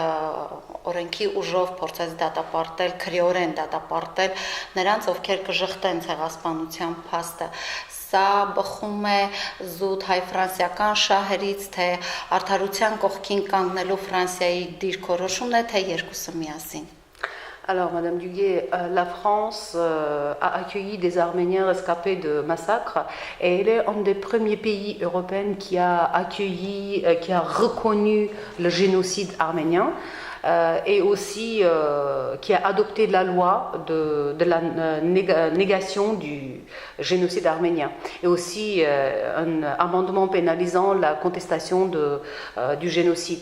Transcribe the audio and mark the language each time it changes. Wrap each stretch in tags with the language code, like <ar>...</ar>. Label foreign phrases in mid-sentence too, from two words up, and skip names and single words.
<hy>օրենքի ուժով փորձեց դատապարտել, քրեորեն դատապարտել նրանց, ովքեր կժխտեն ցեղասպանության փաստը։ Սա բխում է զուտ հայ-ֆրանսիական շահերից, թե արդարության կողքին կանգնելու Ֆրանսիայի դիրքորոշումն է, թե երկուսը միասին։</hy> <fr>Alors, Madame Duguay, la France a accueilli des Arméniens rescapés de massacres et elle est un des premiers pays européens qui a accueilli, qui a reconnu le génocide arménien. Et aussi qui a adopté la loi de la négation du génocide arménien et aussi un amendement pénalisant la contestation du génocide.</fr>